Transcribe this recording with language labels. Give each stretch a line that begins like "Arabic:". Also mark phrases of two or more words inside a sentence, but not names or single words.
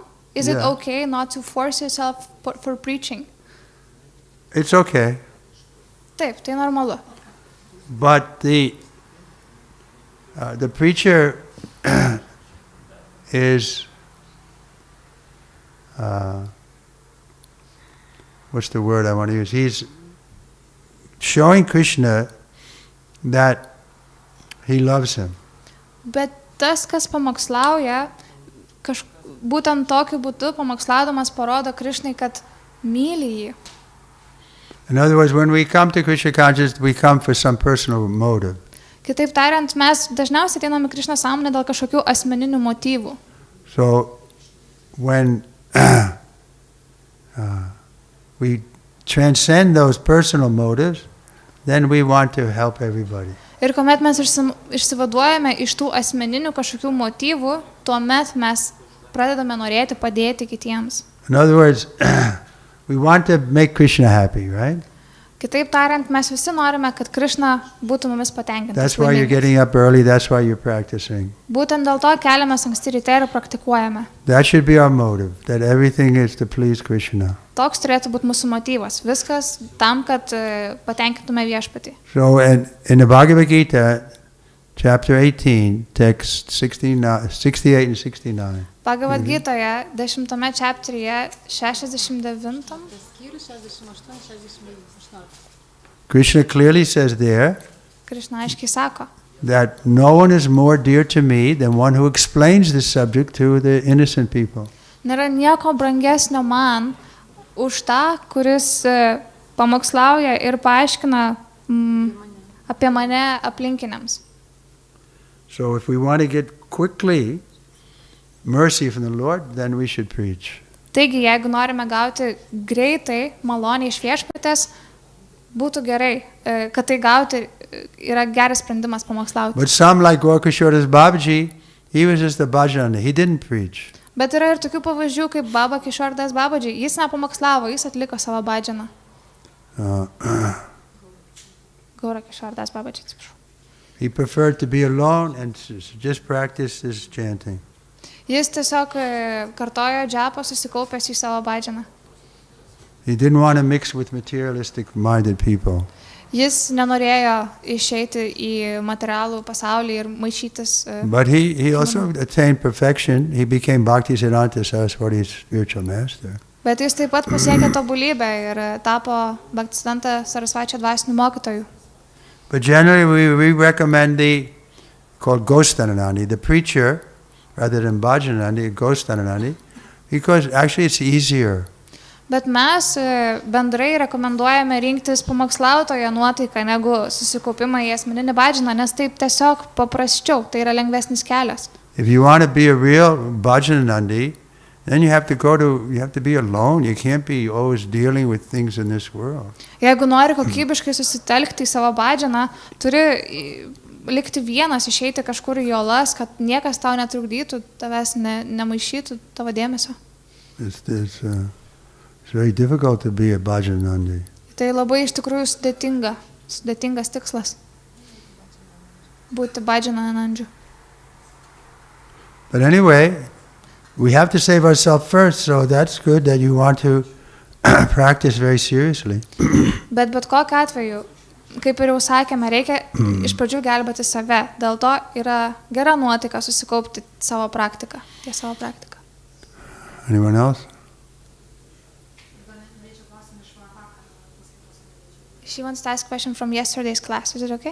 English: Is it okay not to force yourself for preaching? It's okay.
Lithuanian: Taip, tai normalu.
English: But the preacher is what's the word I want to use? He's showing Krishna that he loves him.
Lithuanian: Bet tas, kas pamokslauja, būtent tokiu būdu pamokslaudamas parodo Krišnai, kad myli jį.
English: In other words, when we come to Krishna consciousness, we come for some personal motive.
Lithuanian: Kitaip tariant, mes dažniausiai ateiname Krišnos sąmonę dėl kažkokių asmeninių motyvų.
English: So when we transcend those personal motives, then we want to help everybody.
Lithuanian: Ir kuomet mes išsivaduojame iš tų asmeninių kažkokių motyvų, tuomet mes pradedame norėti padėti kitiems.
English: In other words, we want to make Krishna happy, right?
Lithuanian: Kitaip tariant, mes visi norime, kad Krišna būtų mumis patenkintas.
English: That's why you're getting up early, that's why you're practicing.
Lithuanian: Būtent dėl to keliamės anksti ryte ir praktikuojame.
English: That should be our motive, that everything is to please Krishna.
Lithuanian: Toks turėtų būti mūsų motyvas. Viskas tam, kad patenkintume viešpatį.
English: So in the Bhagavad Gita, chapter 18, text 68 and 69.
Lithuanian: Bhagavad Gitoje, 10 chapteryje, 69.
English: Krishna clearly says there
Lithuanian: Krišna aiškiai sako,
English: that no one is more dear to me than one who explains this subject to the innocent people.
Lithuanian: Nėra nieko brangesnio man už tą, kuris pamokslauja ir paaiškina apie mane aplinkiniams.
English: So if we want to get quickly mercy from the Lord, then we should preach.
Lithuanian: Taigi, jeigu norime gauti greitai malonę iš viešpatės, būtų gerai, kad tai gauti yra geras sprendimas pamokslauti.
English: But some like Gorkashodas Babaji, he was just a bhajana, he didn't preach.
Lithuanian: Bet yra ir tokių pavyzdžių kaip Baba Kišordas Babaji, jis nepamokslavo, jis atliko savo bhadžaną. Gaura Kišordas Babaji, atsiprašau.
English: He preferred to be alone and just practice his chanting.
Lithuanian: Jis tiesiog kartojo džapą susikaupęs į savo bhadžaną.
English: He didn't want to mix with materialistic-minded people.
Lithuanian: Jis nenorėjo išeiti į materialų pasaulį ir maišytis.
English: But he also attained perfection. He became Bhaktisiddhanta Saraswati's spiritual master.
Lithuanian: Bet jis taip pat pasiekė tobulybę ir tapo Bhaktisiddhanta Sarasvačio dvasiniu mokytoju.
English: But generally we recommend called Ghostananandi, the preacher, rather than Bhajananandi, Ghostananandi, because actually it's easier.
Lithuanian: Bet mes bendrai rekomenduojame rinktis pamokslautojo nuotaiką negu susikaupimą į asmeninį bhajaną, nes taip tiesiog paprasčiau, tai yra lengvesnis kelias.
English: If you want to be a real Bhajananandi, then you have to be alone. You can't be always dealing with things in this world.
Lithuanian: Jeigu nori kokybiškai susitelkti į savo bhajaną, turi likti vienas, išeiti kažkur į olas, kad niekas tau netrukdytų, tavęs nemaišytų tavo dėmesio.
English: It's very difficult to be a Bhajanandi.
Lithuanian: Tai labai iš tikrųjų sudėtingas tikslas būti Bhajananandžiu.
English: But anyway, we have to save ourselves first, so that's good that you want to practice very seriously.
Lithuanian: Bet kokiu atveju, kaip ir jau sakėme, reikia iš pradžių gelbėti save. Dėl to yra gera nuotaika susikaupti savo praktiką, ties savo praktiką.
English: Anyone else? She wants to ask a question from yesterday's class. Is it okay?